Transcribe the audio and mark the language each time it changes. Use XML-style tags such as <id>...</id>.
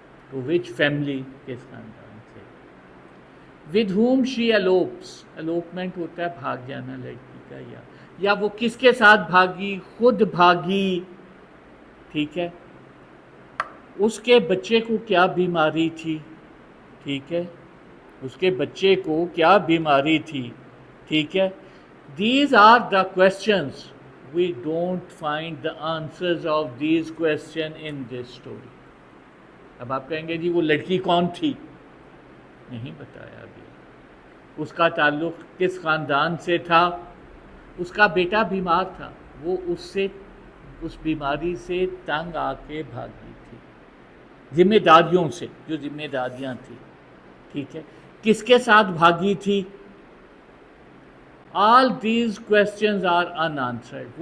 <ur>تو</ur> <en>which family,</en> <ur>کس خاندان سے،</ur> <en>with whom she elopes،</en> <ur>elopement ہوتا ہے بھاگ جانا لڑکی کا، یا وہ کس کے ساتھ بھاگی، خود بھاگی، ٹھیک ہے۔ اس کے بچے کو کیا بیماری تھی، ٹھیک ہے، اس کے بچے کو کیا بیماری تھی، ٹھیک ہے۔</ur> <en>These are the questions. We don't find the answers of these questions in this story.</en> <ur>اب آپ کہیں گے جی وہ لڑکی کون تھی، نہیں بتایا ابھی، اس کا تعلق کس خاندان سے تھا، اس کا بیٹا بیمار تھا، وہ اس بیماری سے تنگ آ کے بھاگی تھی، ذمہ داریوں سے، جو ذمہ داریاں تھیں، ٹھیک ہے، کس کے ساتھ بھاگی تھی۔</ur> <en>All these questions are unanswered.</en>